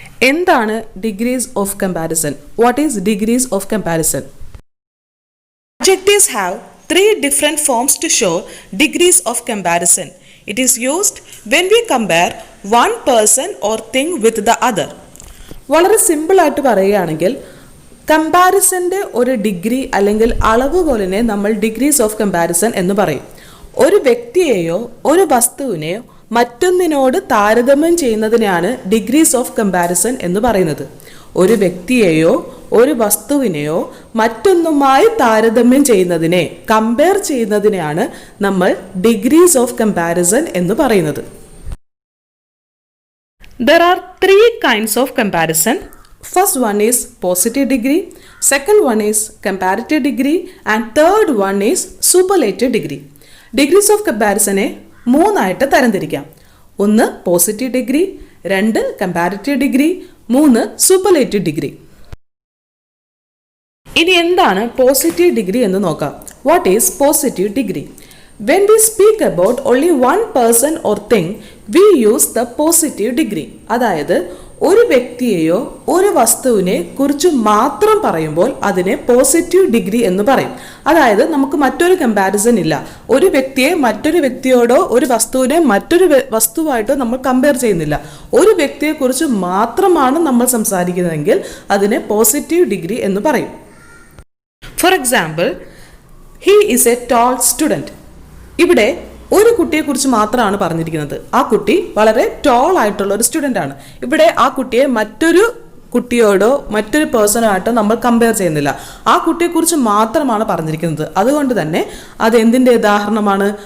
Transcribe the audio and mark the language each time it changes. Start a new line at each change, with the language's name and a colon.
Malayalam: എന്താണ്
English: degrees of comparison? What is degrees of comparison? Adjectives have three different forms to show degrees of comparison. It is used when we compare one person or thing with the other.
Malayalam: വളരെ simple ആയിട്ട് പറയുകയാണെങ്കിൽ കമ്പാരിസന്റെ ഒരു degree അല്ലെങ്കിൽ അളവുകോലിനെ നമ്മൾ degrees of comparison എന്ന് പറയും. ഒരു വ്യക്തിയെയോ ഒരു വസ്തുവിനെയോ മറ്റൊന്നിനോട് താരതമ്യം ചെയ്യുന്നതിനെയാണ് ഡിഗ്രീസ് ഓഫ് കമ്പാരിസൺ എന്ന് പറയുന്നത്. ഒരു വ്യക്തിയെയോ ഒരു വസ്തുവിനെയോ മറ്റൊന്നുമായി താരതമ്യം ചെയ്യുന്നതിനെ കമ്പയർ ചെയ്യുന്നതിനെയാണ് നമ്മൾ ഡിഗ്രീസ് ഓഫ് കമ്പാരിസൺ എന്ന് പറയുന്നത്. There are three kinds of comparison. First one is positive degree, second one is comparative degree and third one is superlative degree. Degrees of comparisonനെ മൂന്നായിട്ട് തരംതിരിക്കാം. ഒന്ന് പോസിറ്റീവ് ഡിഗ്രി, രണ്ട് കമ്പാരിറ്റീവ് ഡിഗ്രി, മൂന്ന് superlative degree. ഇനി എന്താണ് positive degree എന്ന് നോക്കാം.
English: What is positive degree? When we speak about only one person or thing, we use the positive degree.
Malayalam: അതായത് ഒരു വ്യക്തിയെയോ ഒരു വസ്തുവിനെ കുറിച്ച് മാത്രം പറയുമ്പോൾ അതിനെ പോസിറ്റീവ് ഡിഗ്രി എന്ന് പറയും. അതായത് നമുക്ക് മറ്റൊരു കമ്പാരിസൺ ഇല്ല. ഒരു വ്യക്തിയെ മറ്റൊരു വ്യക്തിയോടോ ഒരു വസ്തുവിനെ മറ്റൊരു വസ്തുവായിട്ടോ നമ്മൾ കമ്പയർ ചെയ്യുന്നില്ല. ഒരു വ്യക്തിയെക്കുറിച്ച് മാത്രമാണ് നമ്മൾ സംസാരിക്കുന്നതെങ്കിൽ അതിനെ പോസിറ്റീവ് ഡിഗ്രി എന്ന് പറയും.
English: For example, he is a tall student.
Malayalam: ഇവിടെ ഒരു കുട്ടിയെക്കുറിച്ച് മാത്രമാണ് പറഞ്ഞിരിക്കുന്നത്. ആ കുട്ടി വളരെ ടോൾ ആയിട്ടുള്ള ഒരു സ്റ്റുഡൻ്റ് ആണ്. ഇവിടെ ആ കുട്ടിയെ മറ്റൊരു കുട്ടിയോടോ മറ്റൊരു പേഴ്സണായിട്ടോ നമ്മൾ കമ്പയർ ചെയ്യുന്നില്ല. ആ കുട്ടിയെക്കുറിച്ച് മാത്രമാണ് പറഞ്ഞിരിക്കുന്നത്. അതുകൊണ്ട് തന്നെ അത് എന്തിൻ്റെ ഉദാഹരണമാണ്?